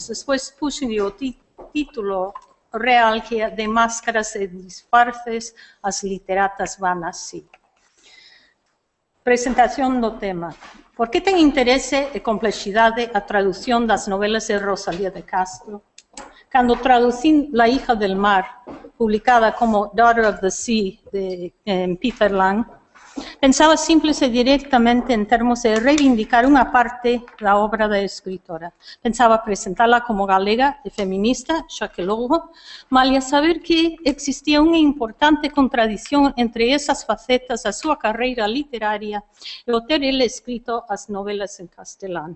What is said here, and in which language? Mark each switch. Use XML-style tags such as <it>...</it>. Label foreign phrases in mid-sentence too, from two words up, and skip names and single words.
<gl>Despois puxe o título real, que é de máscaras e disfarces, as literatas van así. Presentación do tema. Por que ten interese e complexidade a traducción das novelas de Rosalía de Castro? Cando traducín La hija del mar, publicada como Daughter of the Sea de Peter Lang, pensaba simples e directamente en termos de reivindicar unha parte da obra da escritora. Pensaba presentala como galega e feminista, xa que logo, malia saber que existía unha importante contradición entre esas facetas da súa carreira literaria e o ter ele escrito as novelas en castelán.</gl>